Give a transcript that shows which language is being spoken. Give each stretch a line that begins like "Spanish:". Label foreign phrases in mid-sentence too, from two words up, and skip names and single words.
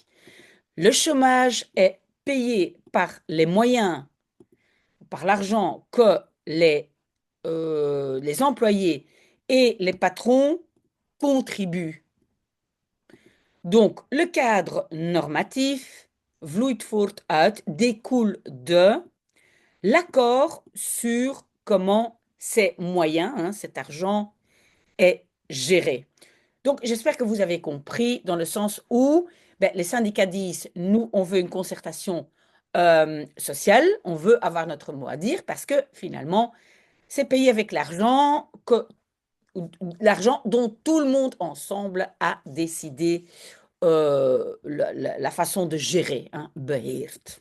French: Le chômage est payé par les moyens, par l'argent que les employés et les patrons contribuent. Donc, le cadre normatif,
Dutch: vloeit voort uit,
French: découle de l'accord sur comment ces moyens, hein, cet argent, est géré. Donc, j'espère que vous avez compris dans le sens où ben, les syndicats disent, nous, on veut une concertation sociale, on veut avoir notre mot à dire parce que finalement, c'est payé avec l'argent dont tout le monde ensemble a décidé la façon de gérer, hein, beheert.